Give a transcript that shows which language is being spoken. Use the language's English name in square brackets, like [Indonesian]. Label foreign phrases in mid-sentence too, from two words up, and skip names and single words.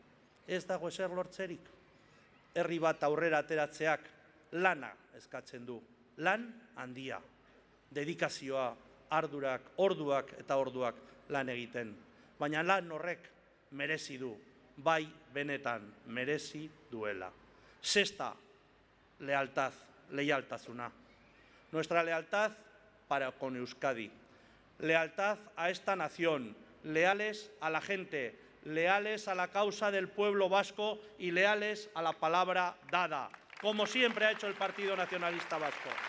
[Basque] Herri bat aurrera ateratzeak lana eskatzen du. Lan handia. Dedikazioa, ardurak, orduak eta orduak lan egiten. Baina lan horrek merezi du. Bai, benetan merezi duela. Sexta, lealtasuna. [Spanish] Nuestra lealtad para con Euskadi. Lealtad a esta nación, leales a la gente, leales a la causa del pueblo vasco y leales a la palabra dada, como siempre ha hecho el Partido Nacionalista Vasco.